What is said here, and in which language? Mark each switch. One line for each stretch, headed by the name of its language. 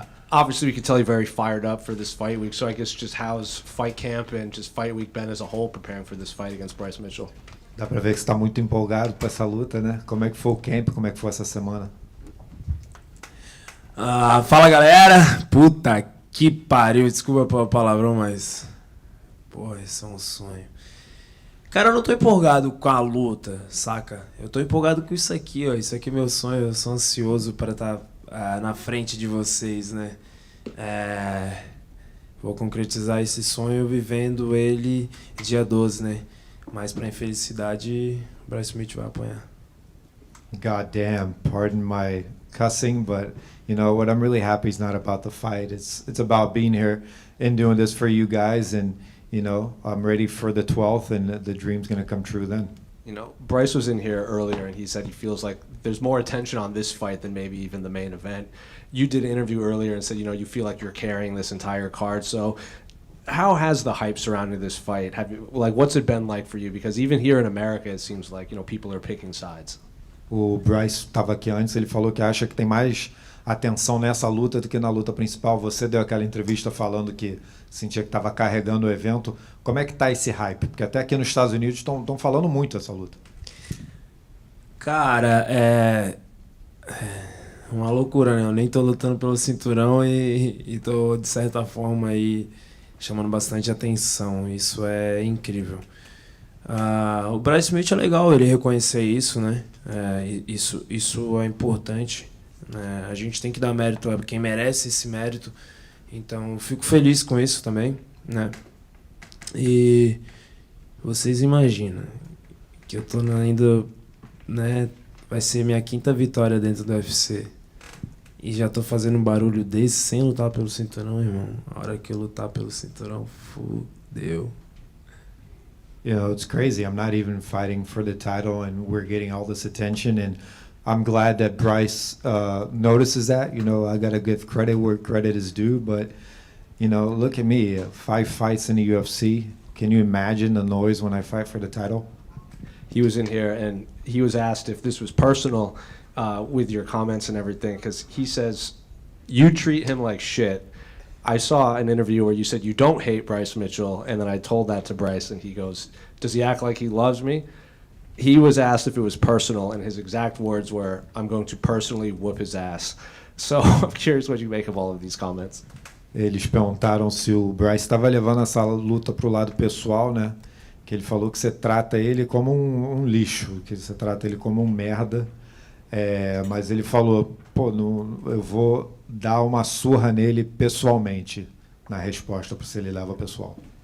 English: Obviously, we can tell you're very fired up for this fight week. So I guess just how's fight camp and just fight week been as a whole preparing for this fight against Bryce Mitchell?
Portuguese: Dá pra ver que você tá muito empolgado para essa luta, né? Como é que foi o camp? Como é que foi essa semana? Fala, galera. Puta que pariu. Desculpa pelo palavrão, mas... Porra, isso é um sonho. Cara, eu não tô empolgado com a luta, saca? Eu tô empolgado com isso aqui, ó. Isso aqui é meu sonho. Eu sou ansioso para estar na frente de vocês, né? Vou concretizar esse sonho vivendo ele dia 12, né? Mas pra infelicidade, Bryce Mitchell vai apanhar.
English: God damn, pardon my cussing, but you know what, I'm really happy is not about the fight. It's about being here and doing this for you guys, and you know, I'm ready for the 12th, and the dream's going to come true then. You know, Bryce was in here earlier, and he said he feels like there's more attention on this fight than maybe even the main event. You did an interview earlier and said, you know, you feel like you're carrying this entire card. So how has the hype surrounding this fight, what's it been like for you? Because even here in America, it seems like, you know, people are picking sides.
Portuguese: O Bryce estava aqui antes, ele falou que acha que tem mais atenção nessa luta do que na luta principal. Você deu aquela entrevista falando que sentia que estava carregando o evento. Como é que tá esse hype? Porque até aqui nos Estados Unidos estão falando muito essa luta. Cara, é uma loucura, né? Eu nem tô lutando pelo cinturão e tô, de certa forma, aí chamando bastante atenção. Isso é incrível. O Bryce Mitchell é legal ele reconhecer isso, né? Isso é importante. A gente tem que dar mérito a quem merece esse mérito. Então, eu fico feliz com isso também, né? E vocês imaginam que eu tô indo, né? Vai ser minha 5ª vitória dentro do UFC. E já tô fazendo um barulho desse sem lutar pelo cinturão, irmão. A hora que eu lutar pelo cinturão, fudeu.
English: You know, it's crazy. I'm not even fighting for the title, and we're getting all this attention. And I'm glad that Bryce notices that. You know, I got to give credit where credit is due. But, you know, look at me, 5 fights in the UFC. Can you imagine the noise when I fight for the title? He was in here and he was asked if this was personal with your comments and everything, because he says you treat him like shit. I saw an interview where you said you don't hate Bryce Mitchell, and then I told that to Bryce, and he goes, does he act like he loves me? He was asked if it was personal, and his exact words were, I'm going to personally whoop his ass. So I'm curious what you make of all of these comments.
Portuguese: Eles perguntaram se o Bryce estava levando essa luta pro lado pessoal, né? Que ele falou que você trata ele como um lixo, que você trata ele como um merda. Mas ele falou, pô, eu vou dar uma surra nele pessoalmente, na resposta para se ele leva pessoal.